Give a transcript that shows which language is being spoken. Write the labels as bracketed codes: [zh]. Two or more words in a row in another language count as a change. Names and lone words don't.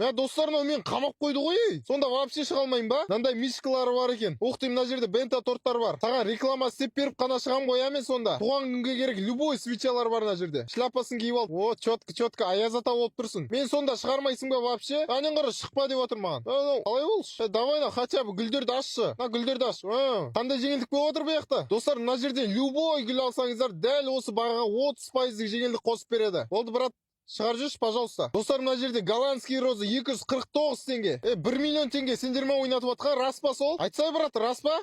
[kk] Достарына мен қамап қойды ғой. Сонда вообще шыға алмаймын ба? Мынандай мишкалары бар екен. Оқытайын, мына жерде бента торттар бар. Саған реклама істеп беріп қана шығам ғой, мен сонда. Туған күнге керек любой свечалар бар мына жерде. Шляпасын киіп алып. О, четко, аяз ата болып тұрсың. Мен сонда шығармайсың ба вообще? Анен қара шықпа деп отыр маған. Қалай болшы? [ru] Давай на, хотя бы [kk] гүлдерді ашшы. Гүлдерді аш. Қандай жеңілдік болып отыр бұл жақта? Достар, мына жерде любой гүл алсаңыздар, дәл осы бағаға 30% жеңілдік қосып береді. Болды, брат. Шығар жүрші, пожалуйста. Достар, мына жерде голландский роза 249 теңге. 1 миллион теңге сендер ме ойнатып атқан? Рас па сол? Айтсай, брат, рас па?